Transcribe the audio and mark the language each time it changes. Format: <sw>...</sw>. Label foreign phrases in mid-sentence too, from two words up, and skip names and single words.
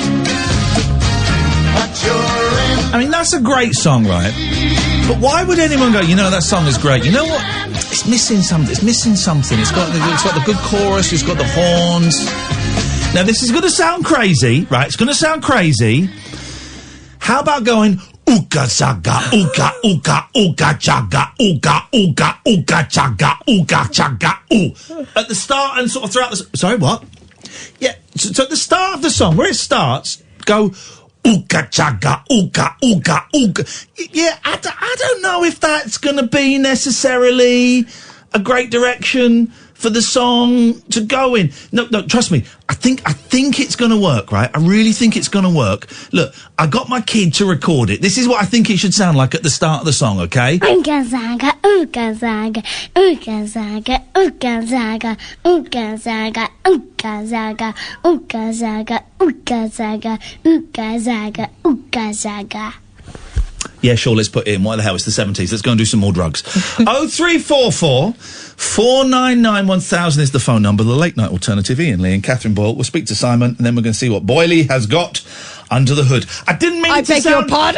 <en>I mean, that's a great song, right? But why would anyone go, you know, that song is great? You know what? It's missing something. It's missing something. It's got the good chorus. It's got the horns. Now, this is going to sound crazy, right? It's going to sound crazy. How about going, ooga chaga, ooga, ooga, ooga chaga, ooga, ooga, ooga chaga, ooga chaga, ooh. At the start and sort of throughout the... Sorry, what? Yeah, so at the start of the song, where it starts, go... Ooga chaga, ooga, ooga, ooga. Yeah, I don't know if that's going to be necessarily a great direction for the song to go in. No, trust me. I think it's going to work, right? I really think it's going to work. Look, I got my kid to record it. This is what I think it should sound like at the start of the song, okay? Ooga zaga, ooga zaga, ooga zaga, ooga zaga, ooga zaga, ooga zaga, ooga zaga, ooga zaga, ooga zaga, ooga zaga. Yeah, sure, let's put it in. What the hell, it's the 70s. Let's go and do some more drugs. 0344 499 1000 is the phone number. The late night alternative, Iain Lee and Katherine Boyle. We'll speak to Simon, and then we're going to see what Boyley has got under the hood. I didn't mean it to sound... your pardon?</en>